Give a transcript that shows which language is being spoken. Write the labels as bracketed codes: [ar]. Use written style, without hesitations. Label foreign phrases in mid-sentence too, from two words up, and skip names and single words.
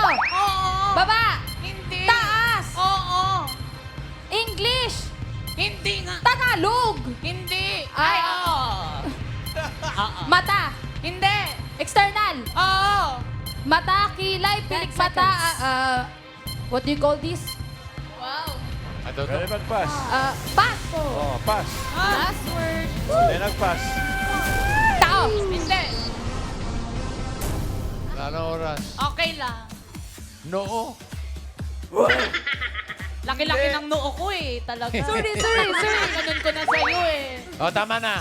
[tl] Oo. Baba. Hindi. Taas. Oo. English. Hindi nga. Tagalog. Hindi. Ay. Mata. Hindi. External. Oo. Mata, kilay, pilikmata. [en] What do you call this? [tl] Wow. Ito. Pwede mag-pass. Pass. Oh, pass. [en] Last word. [tl] Hindi nag-pass. Tao. Hindi. Ano oras? Okay lang. Noo. Laki-laki ng noo ko eh. Talaga. Sorry. Ganun ko na sa'yo eh. O, tama na.